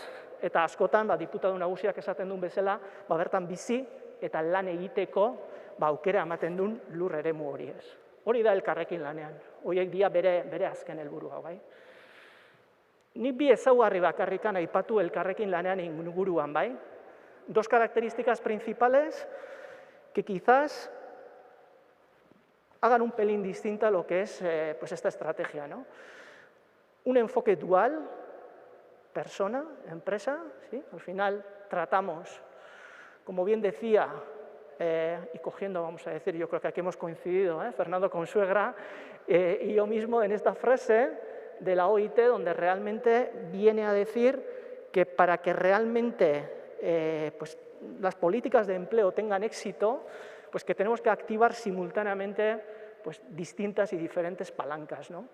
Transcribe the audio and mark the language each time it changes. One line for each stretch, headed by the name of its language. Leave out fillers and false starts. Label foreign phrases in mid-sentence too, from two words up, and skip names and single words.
Basque: Eta askotan, diputatu nagusiak esaten duen bezala, bertan bizi eta lan egiteko aukera ematen duen lur eremu hori, ez? Hori da elkarrekin lanean, horiek dira bere azken helburua, bai? Nik bi ezaugarri bakarrikan aipatu elkarrekin lanean inguruan, bai?
Spanish: Dos características principales que quizás hagan un pelín distinta a lo que es esta estrategia, ¿no? Un enfoque dual, persona, empresa, ¿sí? Al final tratamos, como bien decía, y cogiendo, vamos a decir, yo creo que aquí hemos coincidido, Fernando Consuegra y yo mismo en esta frase de la OIT, donde realmente viene a decir que para que realmente las políticas de empleo tengan éxito, pues que tenemos que activar simultáneamente distintas y diferentes palancas, ¿no?